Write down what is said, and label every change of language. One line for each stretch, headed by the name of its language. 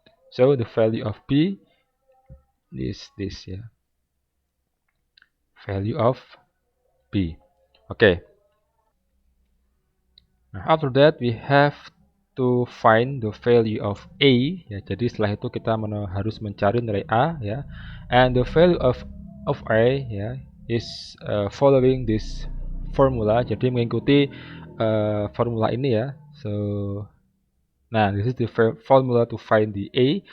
English: So the value of p is this ya. Value of p. Okay. Nah, after that we have to find the value of a ya.
Indonesian: Jadi setelah itu kita harus mencari nilai a ya.
English: And the value of a ya is following this formula.
Indonesian: Jadi mengikuti formula ini ya.
English: So nah, this is the formula to find the a.